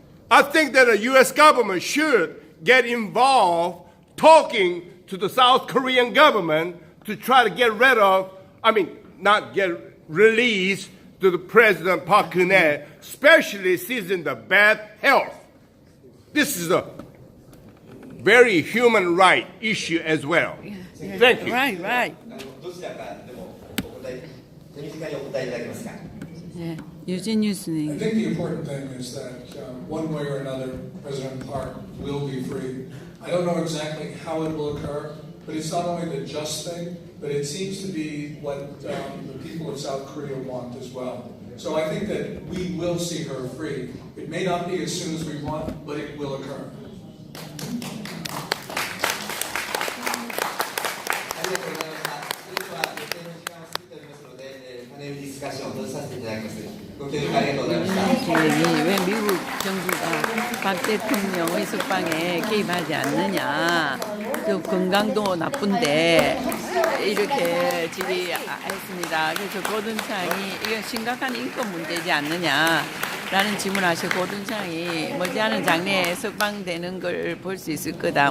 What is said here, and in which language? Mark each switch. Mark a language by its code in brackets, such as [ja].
[en] I think that the U.S. government should get involved talking to the South Korean government to try to get rid of, not get released to the President Park Geun-hye, especially since in the bad health. This is a very human right issue as well. Thank you. Right. [ja] どちらかでもお答え、手短にお答えいただけますか。 [ko] 네, 유진 [en] I [ko] 뉴스님. [en] think the important thing is that one way or another, President Park will be free. I don't know exactly how it will occur, but it's not only the just thing, but it seems to be what the people of South Korea want as well. So I think that we will see her free. It may not be as soon as we want, but it will occur. [ja] ありがとうございました。それでは予定の時間を過ぎておりますので、パネルディスカッションを閉じさせていただきます。ご協力ありがとうございました。 [ko] 왜 미국 정부가 박 대통령의 석방에 개입하지 않느냐. 그 건강도 나쁜데 이렇게 질의했습니다. 그래서 고든창이 이건 심각한 인권 문제지 않느냐라는 질문하시고 고든창이 머지않은 장래에 석방되는 걸 볼 수 있을 거다.